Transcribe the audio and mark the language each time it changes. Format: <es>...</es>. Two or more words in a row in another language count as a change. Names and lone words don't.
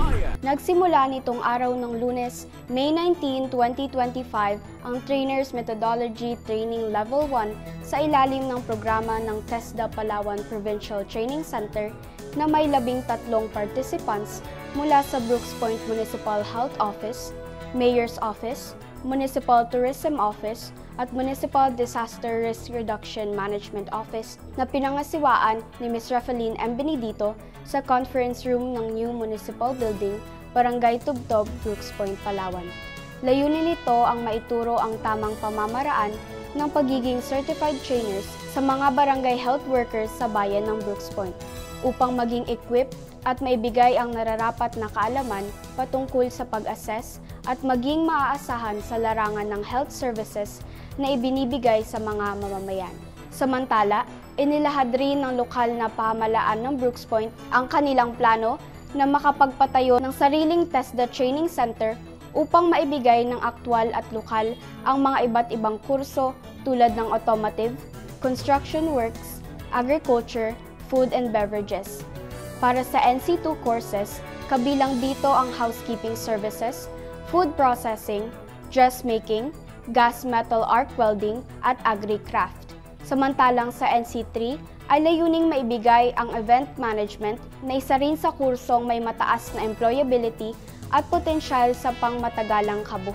<tl>Nagsimula nitong araw ng Lunes, May 19, 2025, ang Trainer's Methodology Training Level 1 sa ilalim ng programa ng TESDA Palawan Provincial Training Center na may 13 participants mula sa Brooks Point Municipal Health Office, Mayor's Office, Municipal Tourism Office, at Municipal Disaster Risk Reduction Management Office na pinangasiwaan ni Ms. Rafaeline M. Benedito sa conference room ng New Municipal Building, Barangay Tubtob, Brooks Point, Palawan. Layunin nito ang maituro ang tamang pamamaraan ng pagiging</tl> <en>certified trainers</en> <tl>sa mga barangay</tl> <en>health workers</en> <tl>sa bayan ng Brooks Point upang maging equipped at maibigay ang nararapat na kaalaman patungkol sa pag-assess at maging maaasahan sa larangan ng</tl> <en>health services</en> <tl>na ibinibigay sa mga mamamayan. Samantala, inilahad rin ng lokal na pamahalaan ng Brooks Point ang kanilang plano na makapagpatayo ng sariling TESDA Training Center upang maibigay ng aktwal at lokal ang mga iba't ibang kurso tulad ng automotive,</tl> <en>construction works,</en> <tl>agriculture,</tl> <en>food and beverages.</en> <tl>Para sa NC2 courses, kabilang dito ang</tl> <en>housekeeping services, food processing, dressmaking, gas metal arc welding,</en> <tl>at agri-craft. Samantalang sa NC3 ay layuning maibigay ang</tl> <en>event management</en> <tl>na isa rin sa kursong may mataas na employability at potensyal sa pangmatagalang kabuhayan.</tl>